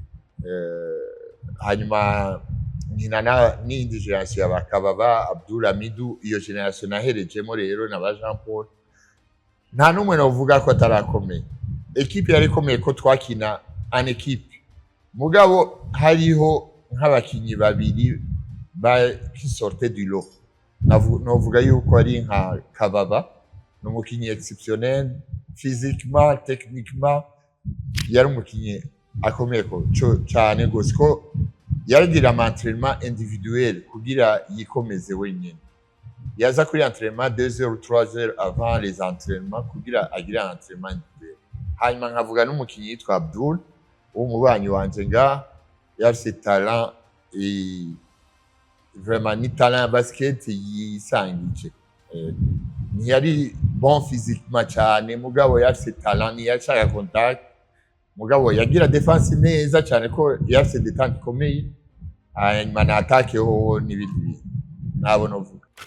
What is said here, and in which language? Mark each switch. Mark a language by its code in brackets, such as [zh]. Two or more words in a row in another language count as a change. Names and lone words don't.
[rn] hanyuma nkina n'indi generation y'abakababa Abdul Hamidou iyo generation naherejemo rero na ba Jean Paul nta numwe novuga ko atarakomeye equipe yari komeye ko twakina an equipe mugabo hariho nk'abakinyi babiri [fr] qui sortaient du lot [rn] novuga yuko ari nka Kababa n'umukinyi [fr] exceptionnel physiquement techniquement [rn] yari umukinyi akomeye ko cyane gose ko yaragira [fr] entraînement individuel [rn] kugira yikomeze wenyine yaza kuri [fr] entraînement 2 heures 3 heures avant les entraînements [rn] kugira agira [fr] entraînement individuel [rn] hanyuma nkavuga n'umukinyi yitwa Abdul umubanyi wanje nga yafise talent vraiment ni talent ya basket yisangije. Ntiyari [fr] bon physiquement [rn] cyane mugabo yafise talent, ntiyashaka contact mugabo yagira defense neza cyane ko yafise detente ikomeye, hanyuma na attaque ho n'ibindi bintu nabo novuga.